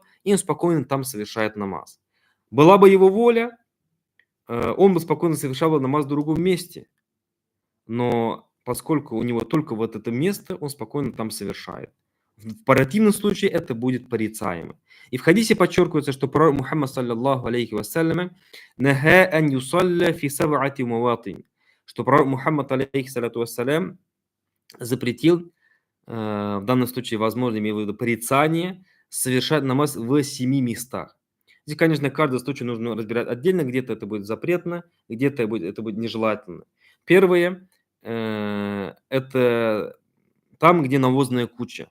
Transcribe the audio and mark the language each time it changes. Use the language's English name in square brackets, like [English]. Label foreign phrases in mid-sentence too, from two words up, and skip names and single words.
[Russian] И он спокойно там совершает намаз. Была бы его воля, он бы спокойно совершал намаз в другом месте. Но поскольку у него только вот это место, он спокойно там совершает. В противном случае это будет порицаемо. И в хадисе подчеркивается, что пророк Мухаммад, [Arabic] صلى الله عليه وسلم, نهى أن يصلى في سبعة مواطن, [Russian] что пророк Мухаммад, [Arabic] عليه الصلاة والسلام, [Russian] запретил, в данном случае, возможно, имею в виду порицание, совершать намаз в 7 местах. Здесь, конечно, каждый случай нужно разбирать отдельно, где-то это будет запретно, где-то это будет нежелательно. Первое, это там, где навозная куча.